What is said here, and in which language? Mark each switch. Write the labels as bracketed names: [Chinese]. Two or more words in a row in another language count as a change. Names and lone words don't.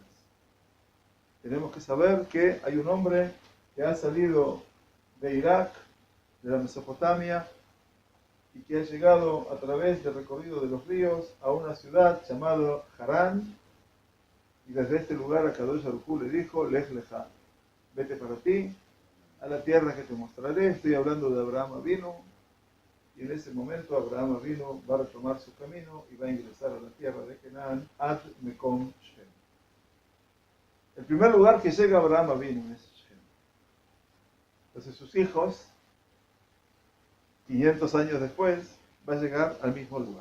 [Spanish] Tenemos que saber que hay un hombre que ha salido de Irak, de la Mesopotamia, y que ha llegado a través del recorrido de los ríos a una ciudad llamada Harán, y desde este lugar a Kadosh Baruj Hu le dijo: [Hebrew] לך לך, [Spanish] vete para ti, a la tierra que te mostraré. Estoy hablando de Abraham Avinu, y en ese momento Abraham Avinu va a retomar su camino y va a ingresar a la tierra de Canaán, [Hebrew] עד מקום שכם. [Spanish] El primer lugar que llega Abraham Avinu es Shem. Entonces sus hijos, 500 años después, va a llegar al mismo lugar.